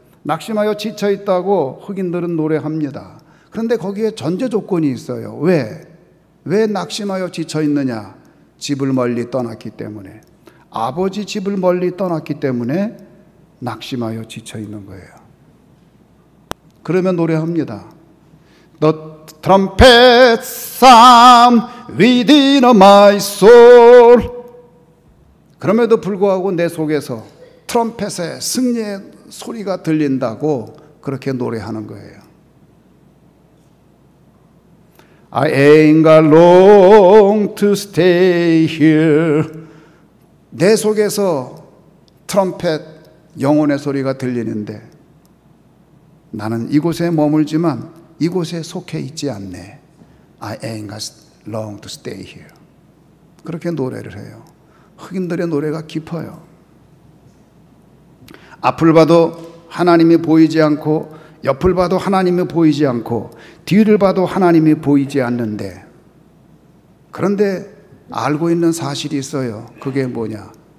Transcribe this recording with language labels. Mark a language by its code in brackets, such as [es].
[ko] 낙심하여 지쳐 있다고 흑인들은 노래합니다. 그런데 거기에 전제 조건이 있어요. 왜 낙심하여 지쳐 있느냐? 집을 멀리 떠났기 때문에. 아버지 집을 멀리 떠났기 때문에 낙심하여 지쳐 있는 거예요. 그러면 노래합니다. [en] The trumpet sound within my soul. [ko] 그럼에도 불구하고 내 속에서 트럼펫의 승리의 소리가 들린다고 그렇게 노래하는 거예요. [en] I ain't got long to stay here. [ko] 내 속에서 트럼펫 영혼의 소리가 들리는데 나는 이곳에 머물지만 이곳에 속해 있지 않네. [en] I ain't got long to stay here. [ko] 그렇게 노래를 해요. 흑인들의 노래가 깊어요. 앞을 봐도 하나님이 보이지 않고 옆을 봐도 하나님이 보이지 않고 뒤를 봐도 하나님이 보이지 않는데, 그런데 알고 있는 사실이 있어요. 그게 뭐냐?